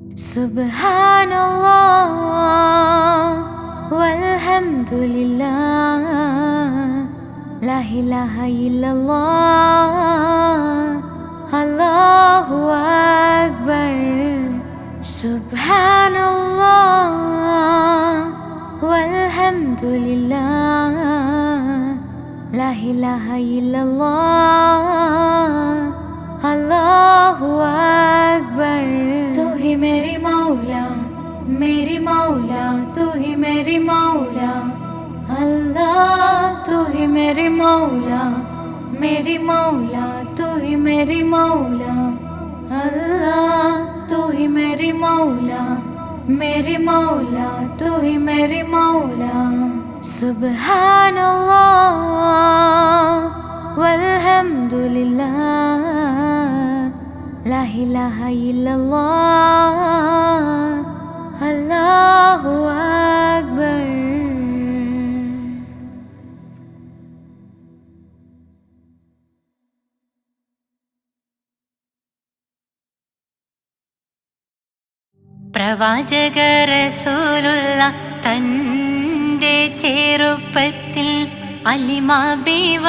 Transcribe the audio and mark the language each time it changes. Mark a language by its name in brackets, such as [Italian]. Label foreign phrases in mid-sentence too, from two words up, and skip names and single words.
[Arabic] سبحان الله والحمد لله لا إله إلا الله الله أكبر. سبحان الله والحمد لله لا إله إلا الله الله أكبر. [Hindi] तू ही मेरी मौला तू ही मेरी मौला. अल्लाह तू ही मेरी मौला तू ही मेरी मौला. अल्लाह तू ही मेरी मौला तू ही मेरी मौला. [Arabic] سبحان الله والحمد لله لا إله إلا الله الله أكبر. [Malayalam] പ്രവാചക റസൂലുള്ള തൻ്റെ ചെറുപ്പത്തിൽ അലിമാബി